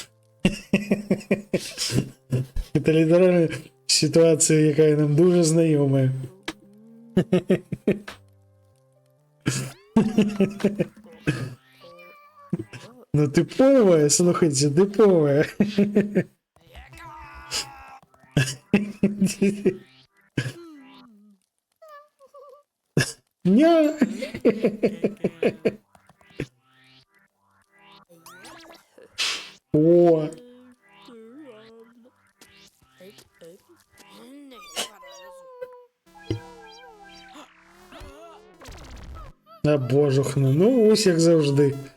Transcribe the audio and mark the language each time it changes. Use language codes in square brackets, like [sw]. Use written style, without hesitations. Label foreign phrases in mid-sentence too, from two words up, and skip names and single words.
[be] Это літаральна сітуацыя, якая нам дуже знаёмая. Ну тыповая, слухайце, тыповая. Ня. О. [uk] А божухну, ну ось як завжди.